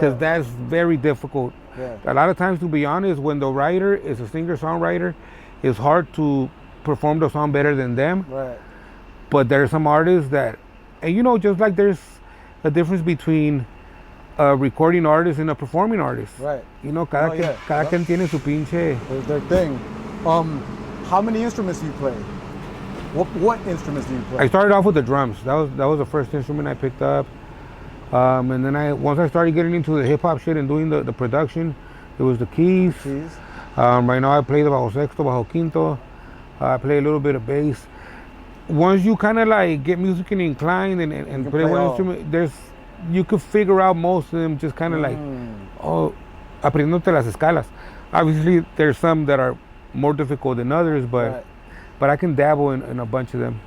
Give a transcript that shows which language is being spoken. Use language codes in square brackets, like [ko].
[en] Because that's very difficult. A lot of times, to be honest, when the writer is a singer-songwriter, it's hard to perform the song better than them. Right. But there are some artists that, and you know, just like there's a difference between a recording artist and a performing artist. Right. You know, [es] cada quien tiene su pinche. [en] Their thing. How many instruments do you play? What instruments do you play? I started off with the drums. That was the first instrument I picked up. And then once I started getting into the hip hop shit and doing the production, it was the keys. Right now I play the bajo sexto, bajo quinto. I play a little bit of bass. Once you kind of like get musically inclined and play one instrument, you could figure out most of them just kind of like, [es] aprendiéndote las escalas. [en] Obviously, there's some that are more difficult than others, but I can dabble in a bunch of them.